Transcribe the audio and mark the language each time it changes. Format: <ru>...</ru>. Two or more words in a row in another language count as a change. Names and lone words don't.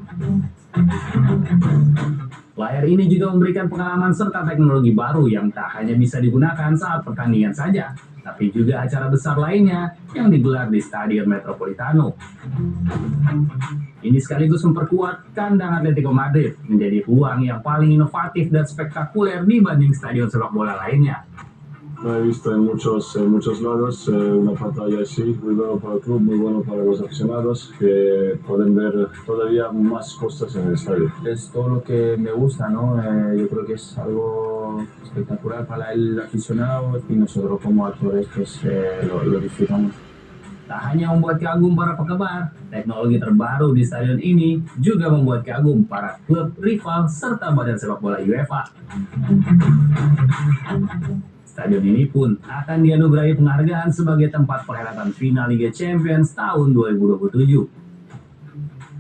<id>Layar ini juga memberikan pengalaman serta teknologi baru yang tak hanya bisa digunakan saat pertandingan saja, tapi juga acara besar lainnya yang digelar di Stadion Metropolitano. Ini sekaligus memperkuat kandang Atletico Madrid menjadi ruang yang paling inovatif dan spektakuler dibanding stadion sepak bola lainnya.</id> <es>He visto en muchos lados una pantalla así, muy bueno para el club, muy bueno para los aficionados, que pueden ver todavía más cosas en el estadio. Es todo lo que me gusta, ¿no? Yo creo que es algo espectacular para el aficionado y nosotros como actores pues lo disfrutamos.</es> <id>Tak hanya membuat kagum para penggemar, teknologi terbaru di stadion ini juga membuat kagum para klub rival serta badan sepak bola UEFA. Stadion ini pun akan dianugerahi penghargaan sebagai tempat perhelatan final Liga Champions tahun 2027.</id>